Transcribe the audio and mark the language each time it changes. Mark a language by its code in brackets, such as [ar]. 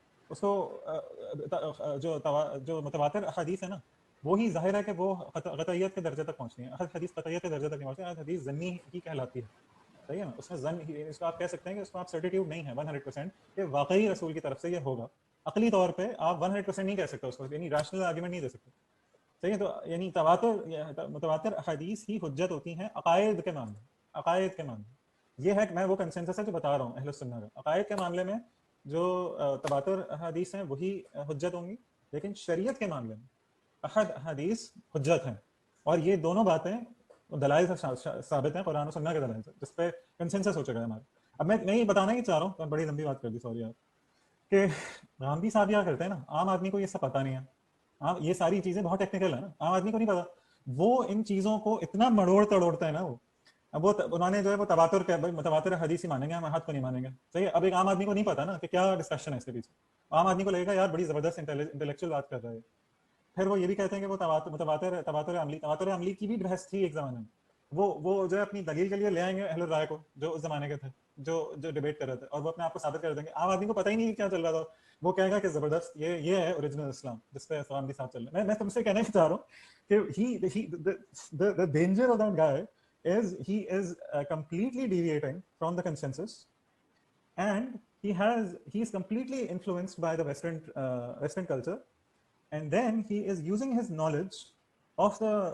[ur] اس کو جو متواتر احادیث ہے نا وہی ظاہر ہے کہ وہ قطعیت کے درجے تک پہنچتی ہیں. حدیث قطعیت کے درجے تک نہیں پہنچتی, حدیث ظنی ہی کہلاتی ہے. صحیح ہے نا, اس میں ظن ہی, اس کو آپ کہہ سکتے ہیں کہ اس کو آپ سرٹیٹیوڈ نہیں ہے 100% کہ واقعی رسول کی طرف سے یہ ہوگا. عقلی طور پہ آپ 100% نہیں کہہ سکتے اس کو, یعنی ریشنل آرگومنٹ نہیں دے سکتے. صحیح ہے, تو یعنی متواتر احادیث ہی حجت ہوتی ہیں عقائد کے معاملے. عقائد کے معاملے یہ ہے کہ میں وہ کنسنسس ہے جو بتا رہا ہوں اہل السنہ کا. عقائد کے معاملے میں جو تواتر احادیث ہیں وہی حجت ہوں گی, لیکن شریعت کے معاملے میں احد احادیث حجت ہیں. اور یہ دونوں باتیں دلائل سے ثابت ہیں, قرآن و سنہ کے دلائل سے, جس پہ کنسنسس ہو چکا ہے ہمارا. اب میں یہ بتانا ہی چاہ رہا ہوں, میں بڑی لمبی بات کر دی, سوری آپ, کہ غامدی صاحب کیا کرتے ہیں نا, عام آدمی کو یہ سب پتہ نہیں ہے. یہ ساری چیزیں بہت ٹیکنیکل ہیں نا, عام آدمی کو نہیں پتا. وہ ان چیزوں کو اتنا مڑوڑ تڑوڑتا ہے نا, وہ انہوں نے جو ہے وہ متواتر حدیث ہی مانیں گے, ہم احد کو نہیں مانیں گے. صحیح ہے, اب ایک عام آدمی کو نہیں پتا نا کہ کیا ڈسکشن ہے اس کے پیچھے. عام آدمی کو لگے گا یار بڑی زبردست انٹلیکچوئل بات کر رہا ہے. پھر وہ یہ بھی کہتے ہیں کہ وہ تواتر عملی کی بھی بحث تھی ایک زمانے میں. وہ جو ہے اپنی دلیل کے لیے لے آئیں گے اہل الرائے کو جو اس زمانے کے تھے, جو ڈیبیٹ کر رہے تھے, اور وہ اپنے آپ کو ثابت کر دیں گے. عام آدمی کو پتہ ہی نہیں کیا چل رہا تھا, وہ کہے گا کہ زبردست یہ ہے اوریجنل اسلام جس پہ غامدی صاحب چل رہے ہیں. میں تم سے کہنا چاہ رہا ہوں کہ [en] the danger of that guy is he is completely deviating from the consensus, and he is completely influenced by the Western culture, and then he is using his knowledge of the